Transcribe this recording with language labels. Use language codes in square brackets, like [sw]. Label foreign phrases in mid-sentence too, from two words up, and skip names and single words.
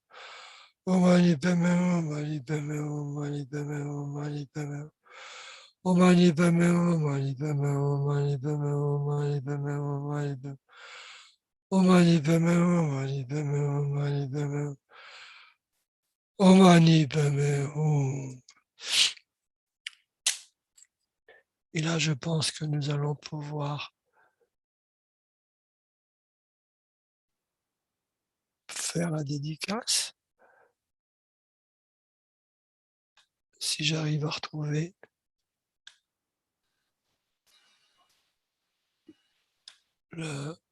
[sa] ॐ मणि पद्मे हूँ, ॐ मणि पद्मे हूँ, ॐ मणि पद्मे हूँ, ॐ मणि पद्मे हूँ. ॐ मणि पद्मे हूँ, ॐ मणि पद्मे हूँ, ॐ मणि पद्मे हूँ, ॐ मणि पद्मे हूँ, ॐ मणि पद्मे हूँ. ॐ मणि पद्मे हूँ, ॐ मणि पद्मे हूँ, ॐ मणि पद्मे हूँ. ॐ मणि पद्मे हूँ. [fr] Et là, je pense que nous allons pouvoir faire la dédicace. Si j'arrive à retrouver le...